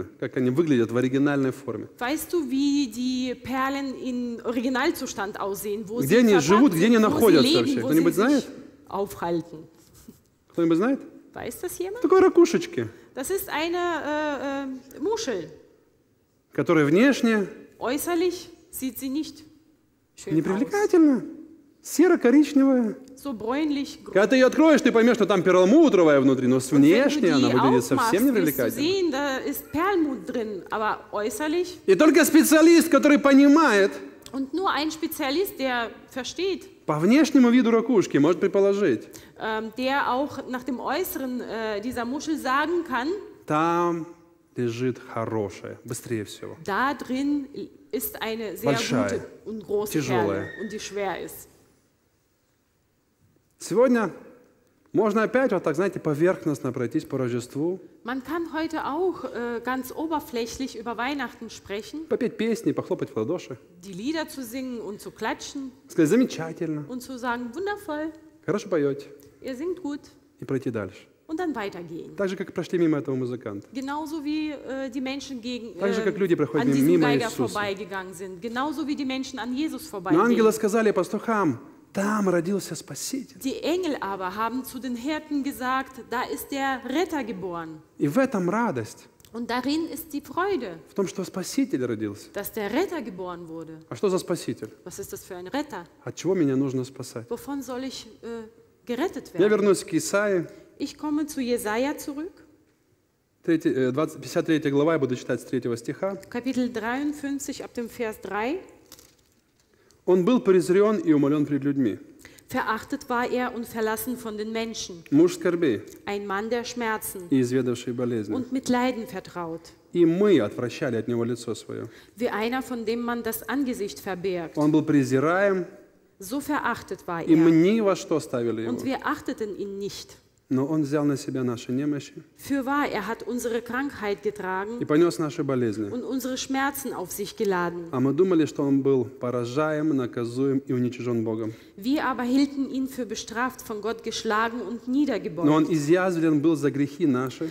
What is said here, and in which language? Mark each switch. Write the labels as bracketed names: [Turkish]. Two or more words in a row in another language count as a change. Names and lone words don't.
[Russian] Как они выглядят в оригинальной форме? [German] Weißt du, wie die Perlen in Originalzustand aussehen, wo [Russian] Где [German] sie [Russian] они [German] verpackt [Russian] живут, где они [German] sind, wo sie [Russian] находятся [German] leben, [Russian] вообще? [German] wo [Russian] Кто-нибудь [German] sie [Russian] знает? [German] sich aufhalten? [Russian] Кто-нибудь знает? [German] Weiß das jemand? [Russian] Такой ракушечки, [German] Das ist eine Muschel. [Russian] которая внешне [German] Äußerlich sieht sie nicht schön aus. [Russian] непривлекательна, серо-коричневая. [German] So bräunlich. [Russian] Когда ты ее откроешь, ты поймешь, что там перламутровая внутри, но [German] Und wenn du [Russian] внешне она [German] die [Russian] выглядит [German] aufmachst, [Russian] совсем [German] wirst du [Russian] непривлекательно. [German] sehen, da ist Perlmut drin, aber äußerlich. [Russian] И только специалист, который понимает [German] Und nur ein Spezialist, der versteht, [Russian] по внешнему виду ракушки, может предположить, [German] der auch nach dem Äußeren dieser Muschel sagen kann, [Russian] там лежит хорошее, быстрее всего. [German] da drin ist eine sehr [Russian] Большая, [German] gute und große [Russian] тяжелая. [German] Perle und die schwer ist. [Russian] Сегодня можно опять вот так, знаете, поверхностно пройтись по Рождеству, [German] Man kann heute auch ganz oberflächlich über Weihnachten sprechen, [Russian] попеть песни, похлопать в ладоши, [German] die Lieder zu singen und zu klatschen [Russian] сказать замечательно, [German] und zu sagen, wundervoll, [Russian] хорошо поете, [German] ihr singt gut [Russian] и пройти дальше. [German] und dann weitergehen. [Russian] Так же, как прошли мимо этого музыканта. [German] Genauso wie die Menschen [Russian] Так же, как люди проходят [German] an diesem [Russian] мимо [German] Geiger [Russian] Иисуса. [German] vorbeigegangen sind. Genauso wie die Menschen an Jesus [Russian] Но ангелы [German] vorbeigehen. [Russian] сказали пастухам, там родился Спаситель. [German] Die Engel aber haben zu den Hirten gesagt, da ist der Retter geboren. [Russian] И в этом радость, [German] Und darin ist die Freude, [Russian] в том, что Спаситель родился. [German] dass der Retter geboren wurde. [Russian] А что за Спаситель? [German] Was ist das für ein Retter? [Russian] От чего меня нужно спасать? [German] Wovon soll ich gerettet [Russian] Я [German] werden? [Russian] вернусь к Исаии, [German] Ich komme zu Jesaja zurück, [Russian] 53 глава, я буду читать с 3 стиха. [German] Kapitel 53 ab dem Vers 3. [Russian] «Он был презрен и умолен пред людьми, [German] Verachtet war er und verlassen von den Menschen, [Russian] муж скорбей [German] ein Mann der Schmerzen [Russian] и изведавший болезни. [German] und mit Leiden vertraut, [Russian] И мы отвращали от него лицо свое. [German] wie einer, von dem man das Angesicht verbergt. [Russian] Он был презираем, [German] So verachtet war [Russian] и мы [German] er, [Russian] ни во что ставили его. [German] und wir achteten ihn nicht. [Russian] Но он взял на себя наши немощи [German] Fürwahr, er hat unsere Krankheit [Russian] и [German] getragen [Russian] понес наши болезни. [German] und unsere Schmerzen auf sich geladen. [Russian] А мы думали, что он был поражаем, наказуем и уничижен Богом. [German] Wir aber hielten ihn für bestraft, von Gott geschlagen und [Russian] Но он [German] niedergebeugt. [Russian] изъязвлен был за грехи наши